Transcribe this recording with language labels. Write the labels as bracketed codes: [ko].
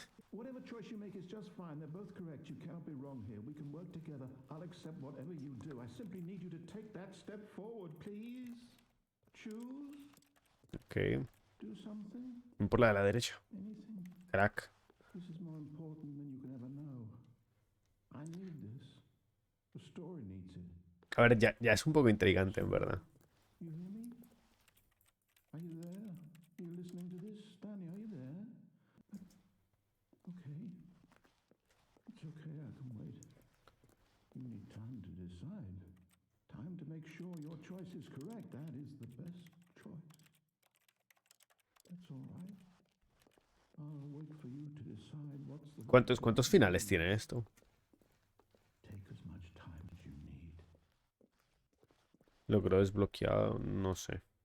[en] Whatever choice you make is just fine. They're both correct. You cannot be wrong here. We can work together. I'll accept whatever you do. I simply need you to take that step forward, please. Choose. Ok. Do something. [es] Ven por la de la derecha. [en] Anything. [es] Crack. [en] This is more important than you can ever know. I need this. The story needs it. [es] A ver, ya es un poco intrigante, en verdad. [en] You hear me? Are you there? Are you listening to this? Stanley, are you there? Okay. It's okay, I can wait. You need time to decide. Time to make sure your choice is correct. That is the best choice. That's all right. I'll wait for you to decide what's the [es] ¿Cuántos finales tiene esto? [en] Take as much time as you need. [es] Logro desbloqueado, no sé.